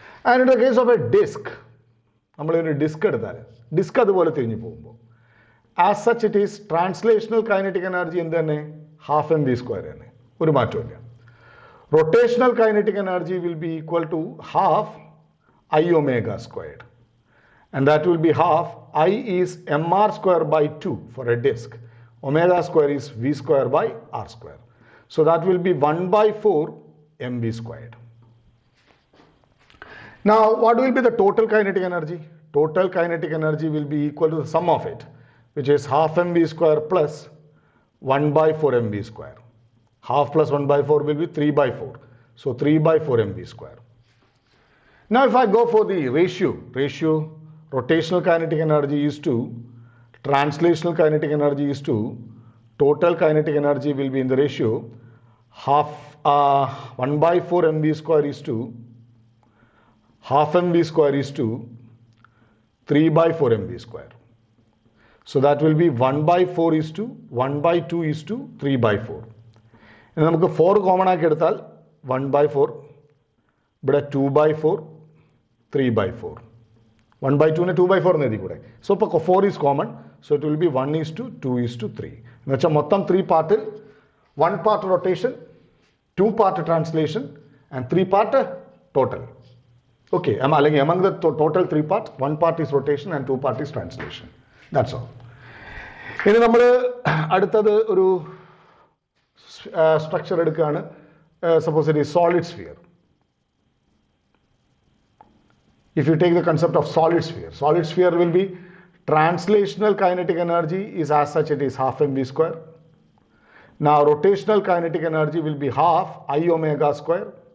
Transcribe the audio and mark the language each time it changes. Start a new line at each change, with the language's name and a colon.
English: and in the case of a disc,
Malayalam: നമ്മളൊരു disk എടുത്താൽ disk അതുപോലെ തിരിഞ്ഞു പോകുമ്പോൾ
English: as such it is translational kinetic energy
Malayalam: എന്ത് തന്നെ,
English: half M V square തന്നെ,
Malayalam: ഒരു മാറ്റമില്ല.
English: Rotational kinetic energy will be equal to half I omega squared. And that will be half I is mr square by 2 for a disk. Omega square is v square by r square. So that will be 1/4 mv squared. Now what will be the total kinetic energy? Total kinetic energy will be equal to the sum of it, which is half mv square plus 1/4 mv square. Half plus 1/4 will be 3/4. So 3/4 mv square. Now if I go for the ratio, rotational kinetic energy is to translational kinetic energy is to total kinetic energy will be in the ratio half 1/4 mv square is to half mv square is to 3/4 mv square. So that will be 1/4 is to 1/2 is to 3/4.
Malayalam: ഇനി നമുക്ക് 4 common ആക്കി എടുത്താൽ 1/4, ഇവിടെ 2/4, 3/4.
English: 1/2 2/4
Malayalam: എന്ന് എഴുതി കൂടെ.
English: So ഇപ്പോൾ 4 is common, so it will be 1:2:3.
Malayalam: എന്ന് വെച്ചാൽ മൊത്തം 3 പാർട്ടിൽ 1 part rotation, 2 part translation and 3 part total. Okay, അല്ലെങ്കിൽ
English: among the total 3 parts, 1 part is rotation and 2 part is translation. That's all.
Malayalam: ഇനി നമ്മൾ അടുത്തത് ഒരു സ്ട്രക്ചർ എടുക്കുകയാണ്.
English: Suppose it is solid sphere. If you take the concept of solid sphere will be translational kinetic energy is as such it is half mv square. Now rotational kinetic energy will be half I omega square.